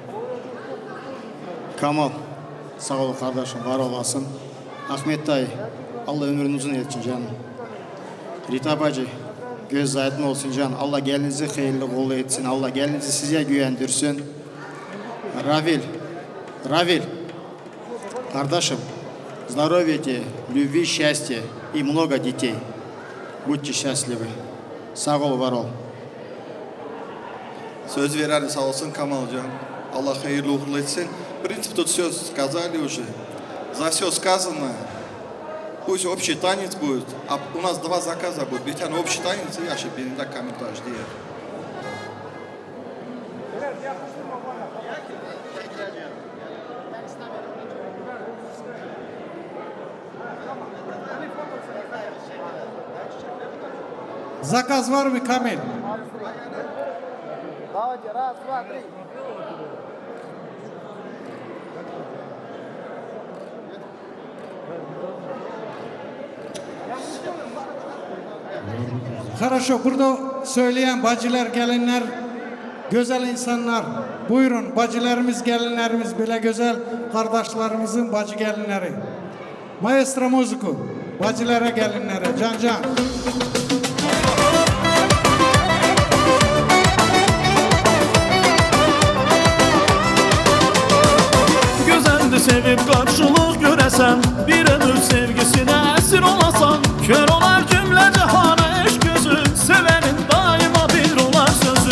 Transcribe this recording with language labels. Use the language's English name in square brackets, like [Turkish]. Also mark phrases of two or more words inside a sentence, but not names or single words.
[Turkish] Kamal, sağ ol kardeşim, var olasın. Ahmet dayı, Allah ömrünü uzun etsin canım. Rita bacı, göz aydın olsun canım. Allah gelinizi hayırlı uğurlu etsin. Allah gelinizi size güvendirsin. Равиль, kardeşim, [Russian] здоровья тебе, любви, счастья и много детей. Будьте счастливы. [Turkish] Sağ ol, var ol. Söz veren sağ olsun Камалжан. Allah hayırlı uğurlu etsin. [Russian] В принципе, тут все сказали уже. За все сказано. Пусть общий танец будет. А у нас два заказа будет. Битян общий танец и Яши Бенда комментаж делает. [Turkish] Zakaz var mı Kamil? [Russian] Давайте, раз, два, три. Хорошо, [Turkish] burada söyleyen bacılar, gelinler, güzel insanlar. Buyurun, bacılarımız, gelinlerimiz, böyle güzel kardeşlerimizin bacı gelinleri. Maestro müziku, bacılara, gelinlere, can. [Azerbaijani] Gözəldir sevib qarşılıq görəsən, bir ömür sevgisinə əsir olasan. Kör olar cümlə cəhana eşq gözü, sevənin daima bir olar sözü.